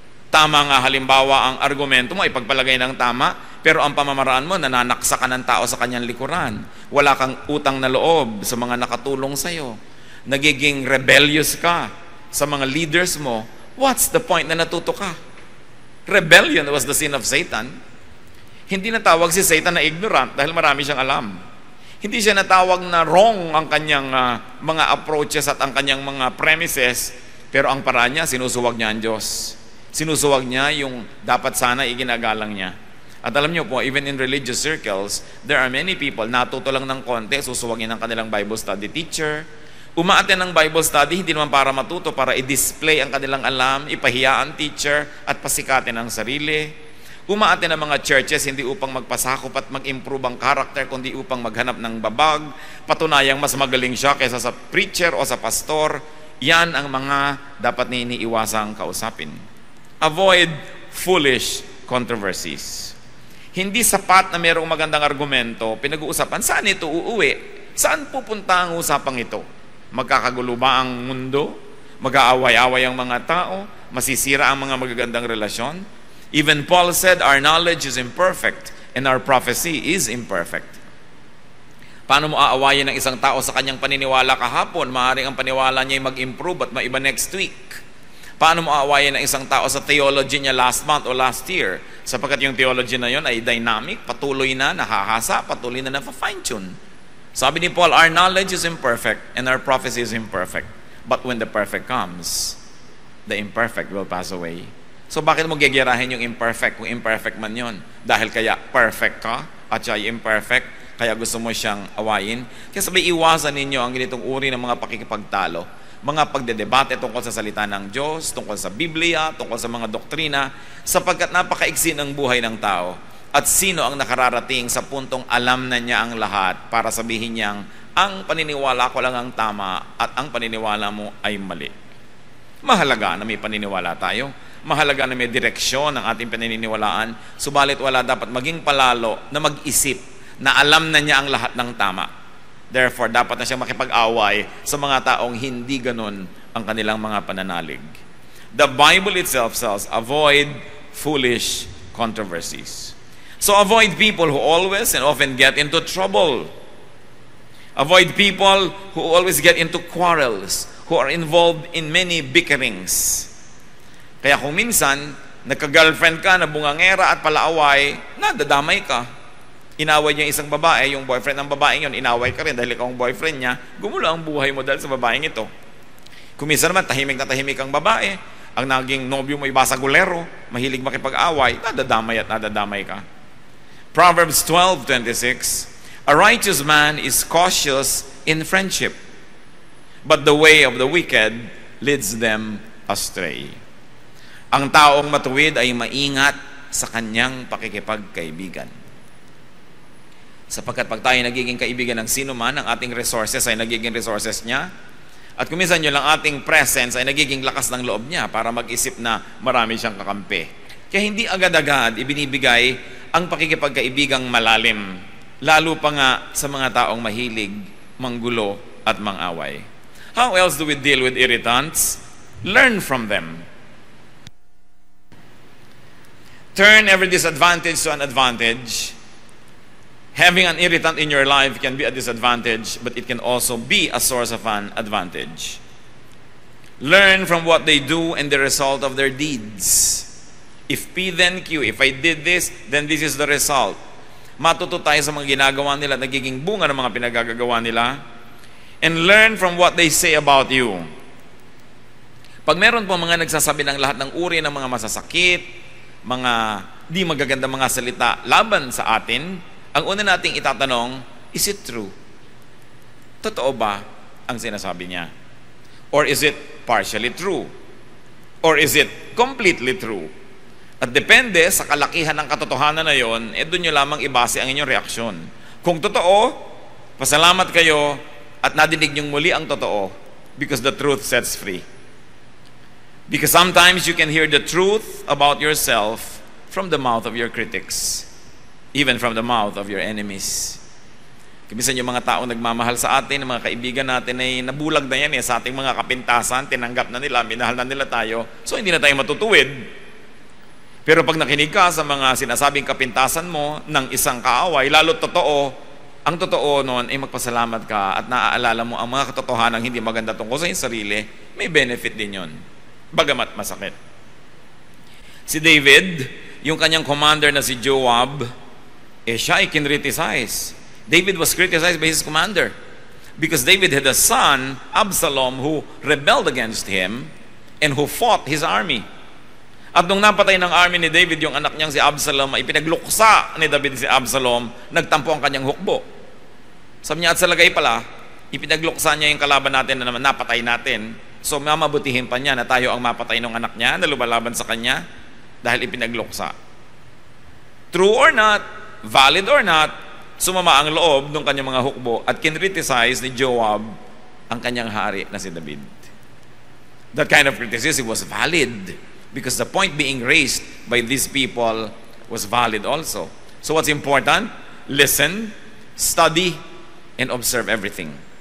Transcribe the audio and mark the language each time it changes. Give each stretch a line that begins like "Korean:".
Filipino: Tama nga halimbawa ang argumento mo, ipagpalagay ng tama, pero ang pamamaraan mo, nananaksa ka ng tao sa kanyang likuran. Wala kang utang na loob sa mga nakatulong sa'yo. Nagiging rebellious ka sa mga leaders mo.
English: What's the point
Filipino: na natuto ka?
English: Rebellion was the sin of Satan.
Filipino: Hindi natawag si Satan na ignorant dahil marami siyang alam. Hindi siya natawag na wrong ang kanyang mga approaches at ang kanyang mga premises, pero ang paraan niya, sinusuwag niya ang Diyos. Sinusuwag niya yung dapat sana iginagalang niya. At alam niyo po,
English: even in religious circles, there are many people,
Filipino: natuto lang ng konti, susuwagin ng kanilang Bible study teacher. Umaaten ng Bible study, hindi naman para matuto, para i-display ang kanilang alam, ipahiya ang teacher, at pasikatin ang sarili. Umaaten ng mga churches, hindi upang magpasakop at mag-improve ang character, kundi upang maghanap ng babag, patunayang mas magaling siya kaysa sa preacher o sa pastor. Yan ang mga dapat na iniiwasang kausapin.
English: Avoid foolish controversies.
Filipino: Hindi sapat na mayroong magandang argumento, pinag-uusapan, saan ito uuwi? Saan pupunta ang usapang ito? Magkakagulo ba ang mundo? Mag-aaway-away ang mga tao? Masisira ang mga magagandang relasyon?
English: Even Paul said, our knowledge is imperfect and our prophecy is imperfect.
Filipino: Paano mo aawayin ng isang tao sa kanyang paniniwala kahapon? Maaaring ang paniwala niya ay mag-improve at maiba next week. Paano mo aawayin ng isang tao sa theology niya last month o last year? Sapagkat yung theology na yon ay dynamic, patuloy na nahahasa, patuloy na na-fine-tune. Sabi ni Paul,
English: our knowledge is imperfect and our prophecy is imperfect. But when the perfect comes, the imperfect will pass away.
Filipino: So bakit mo gegerahin yung imperfect kung imperfect man yon? Dahil kaya perfect ka at siya ay imperfect, kaya gusto mo siyang awayin? Kaya sabay iwasan ninyo ang ganitong uri ng mga pakikipagtalo, mga pagdedebate tungkol sa salita ng Diyos, tungkol sa Biblia, tungkol sa mga doktrina, sapagkat napakaiksi ng buhay ng tao. At sino ang nakararating sa puntong alam na niya ang lahat para sabihin niyang, ang paniniwala ko lang ang tama at ang paniniwala mo ay mali. Mahalaga na may paniniwala tayo. Mahalaga na may direksyon ang ating paniniwalaan. Subalit wala dapat maging palalo na mag-isip na alam na niya ang lahat ng tama. Therefore, dapat na siyang makipag-away sa mga taong hindi ganun ang kanilang mga pananalig.
English: The Bible itself says, avoid foolish controversies. So avoid people who always and often get into trouble. Avoid people who always get into quarrels, who are involved in many bickerings.
Filipino: Kaya kung minsan, nagka-girlfriend ka na bungangera at palaaway, nadadamay ka. Inaway niya isang babae, yung boyfriend ng babaeng yun, inaway ka rin dahil ikaw ang boyfriend niya, gumulo ang buhay mo dahil sa babaeng ito. Kung minsan naman, tahimik na tahimik ang babae, ang naging nobyo mo ay basagulero, mahilig makipag-away, nadadamay at nadadamay ka.
English: Proverbs 12:26, a righteous man is cautious in friendship, but the way of the wicked leads them astray.
Filipino: Ang taong matuwid ay maingat sa kanyang pakikipagkaibigan. Sapagkat pag tayo nagiging kaibigan ng sino man, ang ating resources ay nagiging resources niya. At kuminsan yun lang ating presence ay nagiging lakas ng loob niya para mag-isip na marami siyang kakampi. Kaya hindi agad-agad ibinibigay ang pakikipagkaibigang malalim. Lalo pa nga sa mga taong mahilig, manggulo at mangaway.
English: How else do we deal with irritants? Learn from them. Turn every disadvantage to an advantage. Having an irritant in your life can be a disadvantage, but it can also be a source of an advantage. Learn from what they do and the result of their deeds. If P then Q, if I did this, then this is the result.
Filipino: Matuto tayo sa mga ginagawa nila, nagiging bunga ng mga pinagagagawa nila.
English: And learn from what they say about you.
Filipino: Pag meron po mga nagsasabi ng lahat ng uri ng mga masasakit, mga di magaganda mga salita laban sa atin, ang una nating itatanong,
English: is it true?
Filipino: Totoo ba ang sinasabi niya?
English: Or is it partially true? Or is it completely true?
Filipino: At depende sa kalakihan ng katotohanan na yon, doon nyo lamang ibase ang inyong reaksyon. Kung totoo, pasalamat kayo at nadinig nyong muli ang totoo
English: because the truth sets free. Because sometimes you can hear the truth about yourself from the mouth of your critics, even from the mouth of your enemies.
Filipino: Kimisan yung mga taong nagmamahal sa atin, mga kaibigan natin ay nabulag na yan sa ating mga kapintasan, tinanggap na nila, minahal na nila tayo, so hindi na tayo matutuwid. Pero pag nakinig ka sa mga sinasabing kapintasan mo ng isang kaaway, lalo totoo, ang totoo noon ay magpasalamat ka at naaalala mo ang mga katotohanan hindi maganda tungkol sa iyong sarili, may benefit din yon. bagamat masakit. Si David, yung kanyang commander na si Joab, siya ay kinriticize.
English: David was criticized by his commander because David had a son, Absalom, who rebelled against him and who fought his army.
Filipino: At nung napatay ng army ni David yung anak niyang si Absalom, ay pinagluksa ni David si Absalom, nagtampo ang kanyang hukbo. Sabi niya, at sa lagay pala, ipinagluksa niya yung kalaban natin na naman napatay natin. So mamabutihin pa niya na tayo ang mapatay ng anak niya na lumalaban sa kanya dahil ipinagluksa.
English: True or not, valid or not,
Filipino: sumama ang loob ng kanyang mga hukbo at kinriticize ni Joab ang kanyang hari na si David.
English: That kind of criticism was valid because the point being raised by these people was valid also. So what's important? Listen, study, and observe everything.